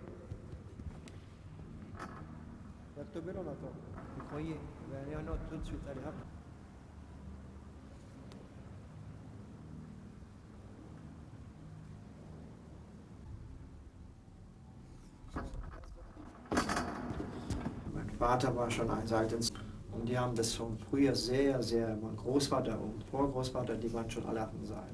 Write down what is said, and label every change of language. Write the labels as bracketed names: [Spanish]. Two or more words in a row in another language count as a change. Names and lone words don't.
[Czech] Jak to bylo na to? Děkuji. Ano, to tady. [German] Mein Vater war schon ein Seiltänzer und die haben das schon früher sehr, mein Großvater und Vorgroßvater, die waren schon alle auf dem Seil.